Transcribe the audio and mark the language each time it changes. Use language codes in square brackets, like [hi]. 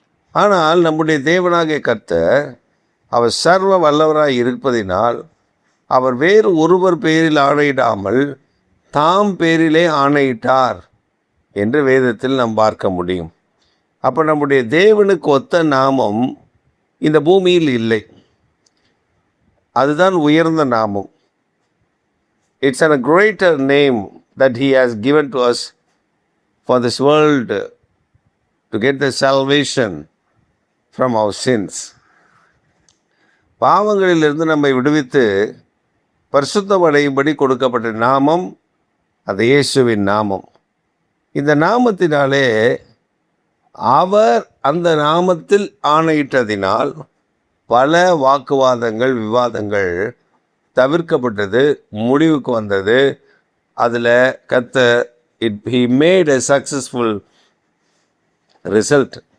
[ta] ஆனால் நம்முடைய தேவனாகிய கர்த்தர் அவர் சர்வ வல்லவராய் இருப்பதினால் அவர் வேறு ஒருவர் பேரில் ஆணையிடாமல் தாம் பேரிலே ஆணையிட்டார் என்று வேதத்தில் நாம் பார்க்க முடியும். அப்போ நம்முடைய தேவனுக்கு ஒத்த நாமம் இந்த பூமியில் இல்லை. அதுதான் உயர்ந்த நாமம். [en] It's a greater name that He has given to us for this world to get the salvation from our sins. [ta] பாவங்களிலிருந்து நம்மை விடுவித்து பரிசுத்தம் அடையும்படி கொடுக்கப்பட்ட நாமம் அது இயேசுவின் நாமம். இந்த நாமத்தினாலே அவர் அந்த நாமத்தில் ஆணையிட்டதினால் பல வாக்குவாதங்கள், விவாதங்கள் தவிர்க்கப்பட்டது, முடிவுக்கு வந்தது. அதில் கர்த்தர் [en] he made a successful result.